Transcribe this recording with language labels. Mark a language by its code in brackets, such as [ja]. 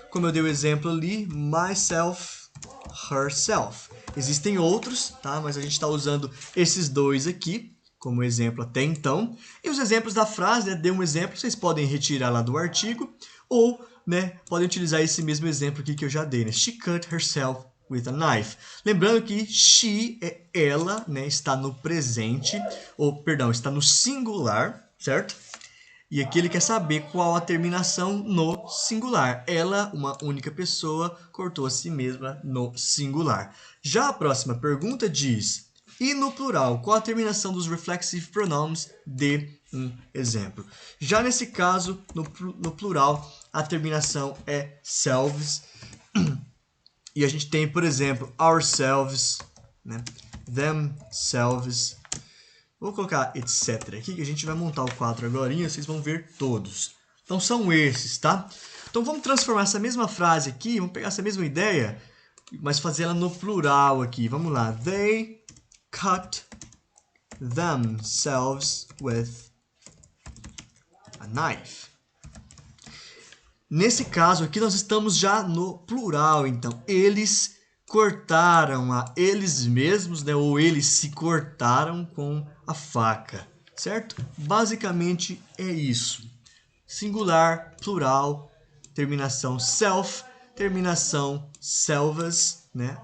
[pt] Como eu dei o exemplo ali, myself, herself. Existem outros, tá? Mas a gente está usando esses dois aqui como exemplo até então. E os exemplos da frase, né? Dê um exemplo, vocês podem retirar lá do artigo ou, né, podem utilizar esse mesmo exemplo aqui que eu já dei, né? [en] She cut herself with a knife. [pt] Lembrando que she é ela, né? Está no presente, ou perdão, está no singular, certo? E aqui ele quer saber qual a terminação no singular. Ela, uma única pessoa, cortou a si mesma no singular. Já a próxima pergunta diz: e no plural, qual a terminação dos reflexive pronouns? Dê um exemplo. Já nesse caso, no plural, a terminação é selves. E a gente tem, por exemplo, ourselves, né? Themselves. Vou colocar etc. aqui, que a gente vai montar o quadro agora e vocês vão ver todos. Então são esses, tá? Então vamos transformar essa mesma frase aqui, vamos pegar essa mesma ideia, mas fazer ela no plural aqui. Vamos lá. [en] They cut themselves with a knife. [pt] Nesse caso aqui nós estamos já no plural, então eles cortaram a eles mesmos, né, ou eles se cortaram com a faca, certo? Basicamente é isso. Singular, plural, terminação self, terminação selves, né?